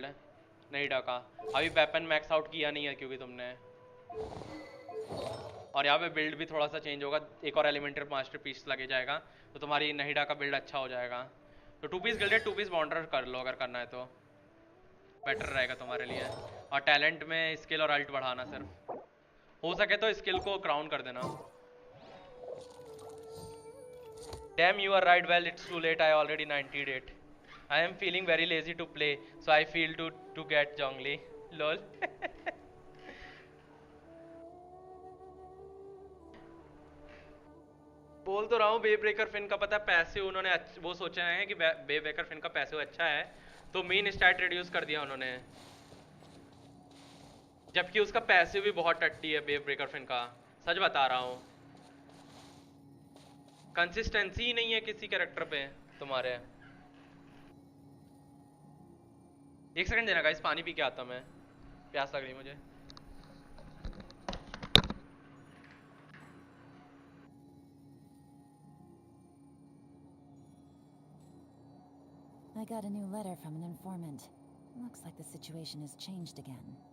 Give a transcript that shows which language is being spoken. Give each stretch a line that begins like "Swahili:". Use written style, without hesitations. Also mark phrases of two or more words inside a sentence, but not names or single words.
Hindi: नहीं डाका अभी
English: weapon max out
Hindi: किया नहीं है क्योंकि तुमने, और यहाँ पे बिल्ड भी थोड़ा सा चेंज होगा, एक और
English: elemental master piece
Hindi: लगे जाएगा तो तुम्हारी नहीडा का बिल्ड अच्छा हो जाएगा। तो 2 पीस गिल्डेड 2 पीस बाउंडर कर लो अगर करना है तो बेटर रहेगा तुम्हारे लिए। और टैलेंट में स्किल और अल्ट बढ़ाना, सिर्फ हो सके तो स्किल को क्राउन कर देना।
English: Damn, you are right. Well, it's too late. I already 90'd it. I am feeling very lazy to play, so I feel to get Zhongli. Lol.
Hindi: बोल तो रहा हूँ बे ब्रेकर फिन का पता है पैसे उन्होंने वो सोचे हैं कि बे ब्रेकर फिन का पैसे अच्छा है तो
English: main stat
Hindi: रिड्यूस कर दिया उन्होंने, जबकि उसका पैसे भी बहुत टट्टी है बे ब्रेकर फिन का। सच बता रहा हूँ, कंसिस्टेंसी ही नहीं है किसी कैरेक्टर पे तुम्हारे। एक सेकंड देना गाइस, पानी पी के आता हूँ मैं, प्यास लग रही मुझे।
English: I got a new letter from an informant. Looks like the situation has changed again.